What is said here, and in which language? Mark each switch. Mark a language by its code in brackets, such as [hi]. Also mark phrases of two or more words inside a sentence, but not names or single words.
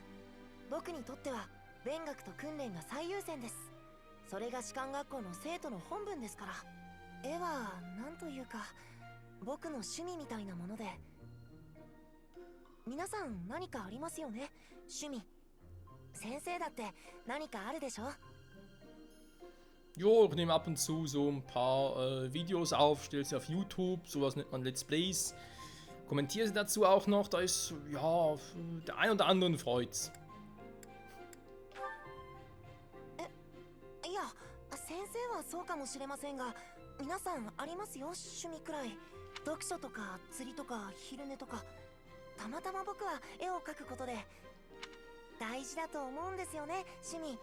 [ja] 僕にとっては勉学と訓練が最優先です。それが士官学校の生徒の本分ですから。絵はなんというか僕の趣味みたいなもので。皆さん何かありますよね、趣味。先生だって何かあるでしょ？ [de] Jo, ich nehme ab und zu so ein paar Videos auf, stelle sie auf YouTube, sowas nennt man [en] Let's Plays. [de] Kommentiere sie dazu auch noch, da ist, ja, der ein oder anderen freut's. [ja] いや、先生はそうかもしれませんが、皆さんありますよ、趣味くらい。読書とか釣りとか昼寝とか。たまたま僕は絵を描くことで大事だと思うんですよね、趣味。